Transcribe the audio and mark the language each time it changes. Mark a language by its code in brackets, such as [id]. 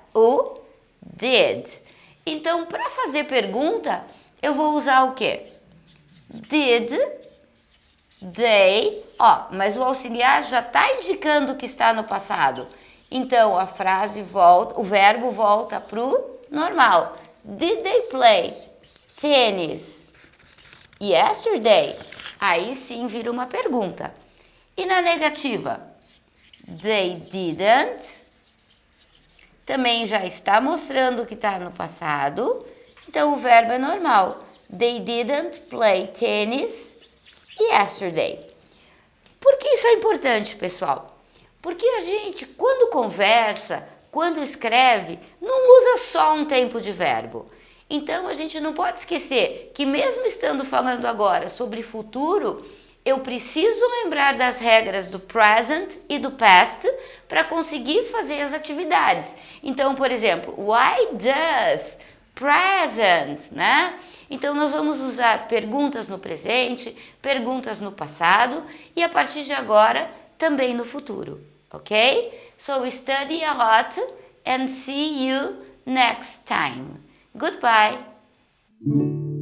[pt] O did. Então, para fazer pergunta, eu vou usar o quê? [en] Did they, [pt] mas o auxiliar já está indicando que está no passado. Então, a frase volta, o verbo volta para o normal. [en] Did they play tennis yesterday? [pt] Aí sim vira uma pergunta. E na negativa? [en] They didn't. [pt] Também já está mostrando que está no passado. Então, o verbo é normal. [en] They didn't play tennis yesterday. [pt] Por que isso é importante, pessoal? Porque a gente, quando conversa, quando escreve, não usa só um tempo de verbo. Então, a gente não pode esquecer que mesmo estando falando agora sobre futuro, eu preciso lembrar das regras do present e do past para conseguir fazer as atividades. Então, por exemplo, [en] why does [pt] present, né? Então, nós vamos usar perguntas no presente, perguntas no passado e a partir de agora também no futuro, ok? [en] So, study a lot and see you next time. Goodbye!